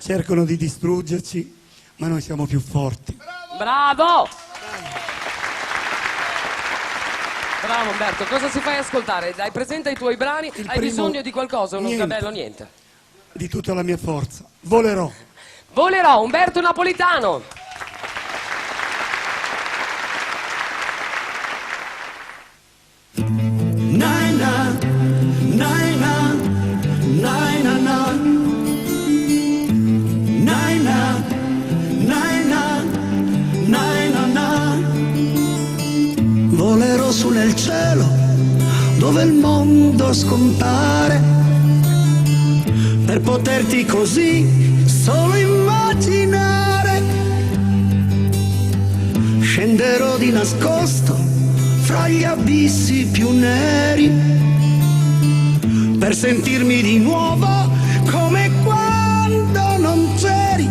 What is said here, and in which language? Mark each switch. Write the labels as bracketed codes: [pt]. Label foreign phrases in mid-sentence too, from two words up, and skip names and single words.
[it] Cercano di distruggerci, ma noi siamo più forti. Bravo! Bravo Umberto, cosa ci fai ascoltare? Dai, presenta i tuoi brani, hai primo- bisogno di qualcosa, uno Niente. sgabello, niente. Di tutta la mia forza. Volerò. Volerò, Umberto Napolitano. Naina, naina, naina, na. Naina, naina, naina, na. Volerò su nel cielo dove il mondo scompare per poterti così solo immaginare. Scenderò di nascosto fra gli abissi più neri per sentirmi di nuovo come quando non c'eri.